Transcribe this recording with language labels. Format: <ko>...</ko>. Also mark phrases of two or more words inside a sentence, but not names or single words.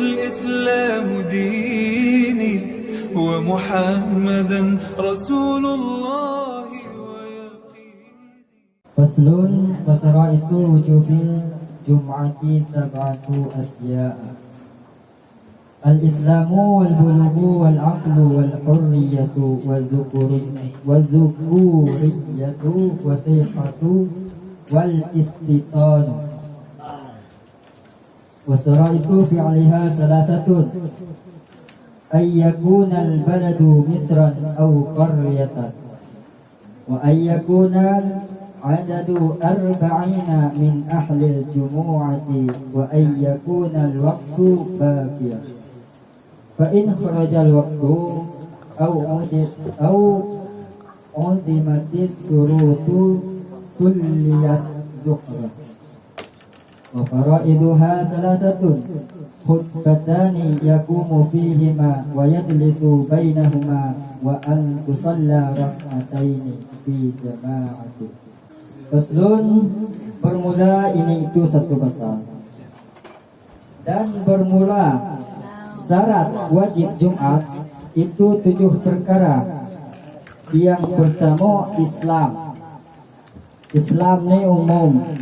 <ar>والإسلام ديني ومحمدا رسول الله فصل وشرائط وجوب الجمعة سبعة أشياء. الإسلام والبلوغ والعقل والحرية والذكورية والصحة والاستيطان. وشرائط فعلها ثلاثة أن يكون البلد مصرا أو قرية وأن يكون العدد أربعين من أهل الجمعة وأن يكون الوقت باقيا فإن خرج الوقت أو عدمت الشروط صليت ظهرا وفرائضها ثلاثة خطبتان يقوم فيهما ويجلس بينهما وأن تصلى ركعتين في جماعة. Faslun,</ar> <id>bermula ini itu satu pasal. Dan bermula syarat wajib Jumat itu 7 perkara. Yang pertama Islam. Islam ini umum.</id>